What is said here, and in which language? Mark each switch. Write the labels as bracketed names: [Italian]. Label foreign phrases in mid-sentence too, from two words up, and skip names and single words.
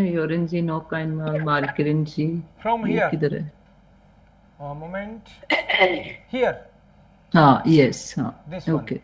[German] hören Sie noch einmal, markieren Sie। [English] From [Hindi] ये [English] here. [Hindi] किधर है? [English] A moment. Here. [Hindi] हाँ, yes, हाँ। [English] This one. Okay.